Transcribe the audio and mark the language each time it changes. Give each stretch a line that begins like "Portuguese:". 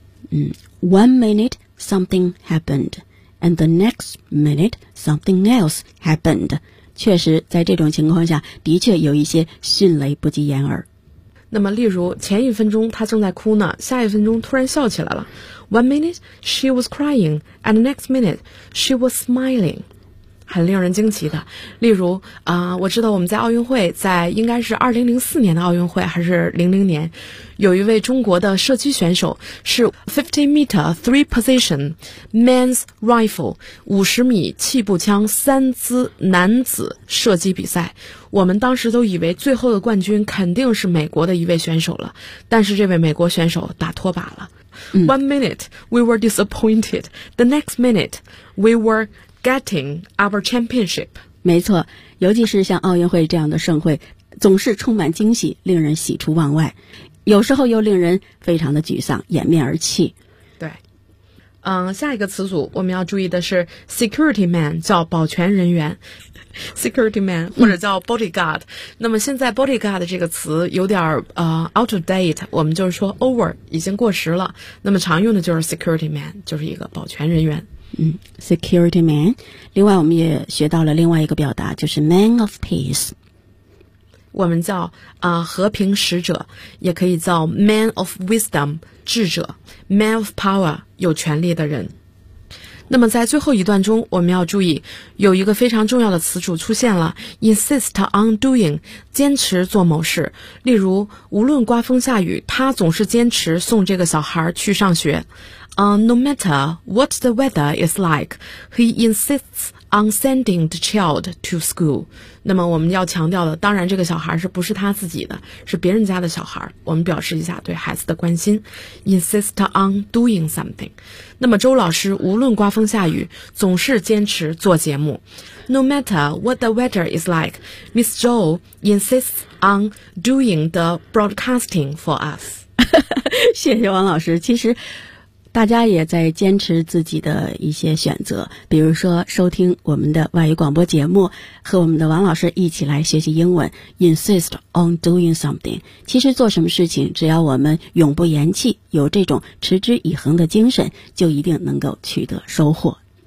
English: 嗯， one minute something happened and the next minute something else happened，
Chinese: 确实在这种情况下的确有一些迅雷不及掩耳。那么例如前一分钟她正在哭呢，下一分钟突然笑起来了。
English: One minute she was crying and the next minute she was smiling，
Chinese: 很令人惊奇的。例如我知道我们在奥运会，在应该是2004年的奥运会还是00年，有一位中国的射击选手是
English: 50m three position men's rifle，
Chinese: 50米气步枪三姿男子射击比赛。我们当时都以为最后的冠军肯定是美国的一位选手了，但是这位美国选手打脱靶了。
English: One minute we were disappointed, the next minute we wereGetting our championship，
Chinese: 没错，尤其是像奥运会这样的盛会，总是充满惊喜，令人喜出望外，有时候又令人非常的沮丧，掩面而泣。对，下一个词组我们要注意的是 security man， 叫保全人员。 Security man 或者叫 bodyguard、那么现在 bodyguard 这个词有点
English: out of date，
Chinese: 我们就是说 over， 已经过时了。那么常用的就是 security man， 就是一个保全人员。 Security man。 另外我们也学到了另外一个表达，就是 man of peace，我们叫和平使者，也可以叫 man of wisdom， 智者， man of power， 有权力的人。那么在最后一段中，我们要注意有一个非常重要的词组出现了， insist on doing， 坚持做某事。例如无论刮风下雨，他总是坚持送这个小孩去上学。
English: No matter what the weather is like, he insists on sending the child to school.
Chinese: 那么我们要强调的，当然这个小孩是不是他自己的，是别人家的小孩，我们表示一下对孩子的关心。
English: Insist on doing something.
Chinese: 那么周老师无论刮风下雨，总是坚持做节目。
English: No matter what the weather is like, Miss Zhou insists on doing the broadcasting for us.
Chinese: 谢谢王老师。其实大家也在坚持自己的一些选择，比如说收听我们的外语广播节目，和我们的王老师一起来学习英文。
English: Insist on doing something，
Chinese: 其实做什么事情只要我们永不言弃，有这种持之以恒的精神，就一定能够取得收获。